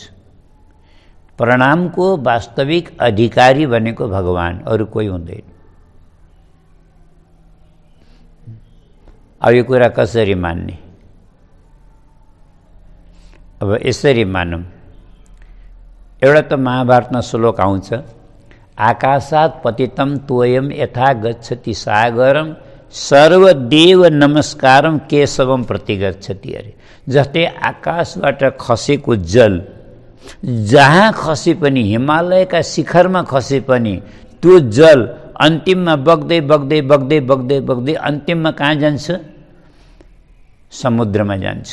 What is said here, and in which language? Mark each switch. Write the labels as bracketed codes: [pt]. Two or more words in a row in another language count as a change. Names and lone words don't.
[ne] प्रणामको वास्तविक अधिकारी भनेको भगवान, अरू कोही हुँदैन। अब यो कुरा कसरी मान्ने? अब यसरी मानौँ, एउटा त महाभारतमा श्लोक आउँछ, [sa] आकाशात् पतितं तोयं यथा गच्छति सागरं सर्वदेव नमस्कारं केशवं प्रति गच्छति अरे। [ne] जस्तै आकाशबाट खसेको जल जहाँ खसे पनि, हिमालयका शिखरमा खसे पनि त्यो जल अन्तिममा बग्दै बग्दै बग्दै बग्दै बग्दै अन्तिममा कहाँ जान्छ? समुद्रमा जान्छ।